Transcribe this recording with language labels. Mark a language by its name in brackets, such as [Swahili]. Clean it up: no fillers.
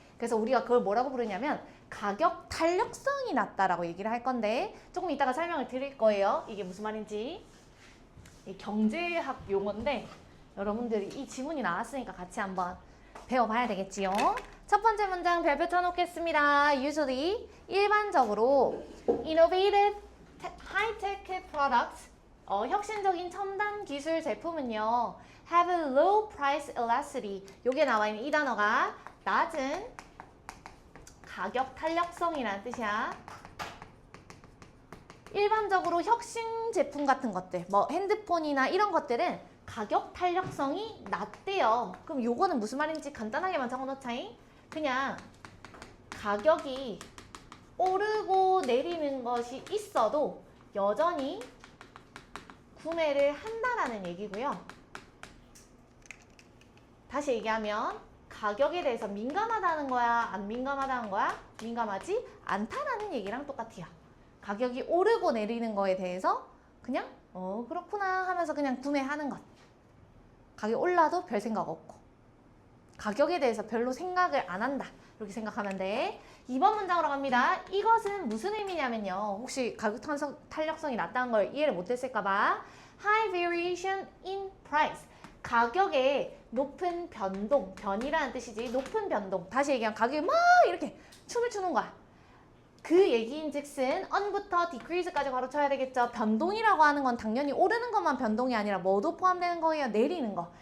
[Korean] 그래서 우리가 그걸 뭐라고 부르냐면 가격 탄력성이 낮다라고 얘기를 할 건데 조금 이따가 설명을 드릴 거예요. 이게 무슨 말인지. 이 경제학 용어인데 여러분들이 이 지문이 나왔으니까 같이 한번 배워봐야 되겠지요. 첫 번째 문장 별표 쳐놓겠습니다. [English] Usually [Korean] 일반적으로 [English] innovative high-tech products [Korean] 혁신적인 첨단 기술 제품은요 [English] have a low price elasticity. [Korean] 요게 나와 있는 이 단어가 낮은 가격 탄력성이라는 뜻이야. 일반적으로 혁신 제품 같은 것들, 뭐 핸드폰이나 이런 것들은 가격 탄력성이 낮대요. 그럼 요거는 무슨 말인지 간단하게만 적어놓자잉. 그냥 가격이 오르고 내리는 것이 있어도 여전히 구매를 한다라는 얘기고요. 다시 얘기하면 가격에 대해서 민감하다는 거야? 안 민감하다는 거야? 민감하지 않다라는 얘기랑 똑같아요. 가격이 오르고 내리는 거에 대해서 그냥 그렇구나 하면서 그냥 구매하는 것. 가격이 올라도 별 생각 없고 가격에 대해서 별로 생각을 안 한다. 이렇게 생각하면 돼. 2번 문장으로 갑니다. 이것은 무슨 의미냐면요. 혹시 가격 탄력성이 낮다는 걸 이해를 못했을까 봐. [English] High variation in price. [Korean] 가격의 높은 변동, 변이라는 뜻이지. 높은 변동. 다시 얘기하면 가격이 막 이렇게 춤을 추는 거야. 그 얘기인 즉슨 on부터 decrease까지 바로 쳐야 되겠죠. 변동이라고 하는 건 당연히 오르는 것만 변동이 아니라 뭐도 포함되는 거예요. 내리는 거.